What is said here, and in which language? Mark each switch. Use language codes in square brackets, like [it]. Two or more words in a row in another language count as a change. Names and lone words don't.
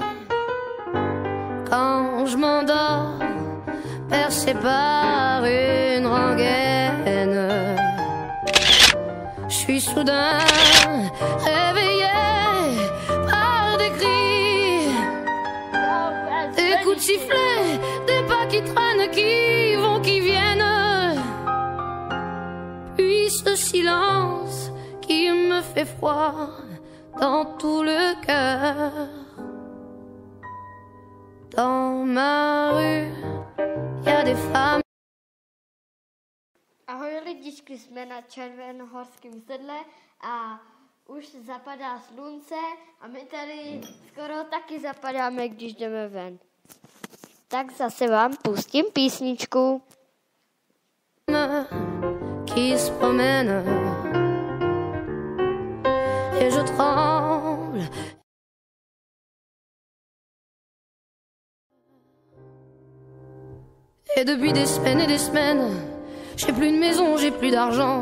[fr] Quand je m'endors, percé par une rengaine, je suis soudain réveillé par des cris, des coups de sifflet, des pas qui traînent, qui vont, qui viennent. Puis ce silence qui me fait froid dans tout le cœur. Dans ma rue, y a des femmes. [cs] Ahoj lidičky, jsme na Červenohorském sedle a už zapadá slunce a my tady skoro taky zapadáme, když jdeme ven. Tak zase vám pustím písničku. [fr] Qui se promène et je tremble. Et depuis des semaines, j'ai plus de maison, j'ai plus d'argent.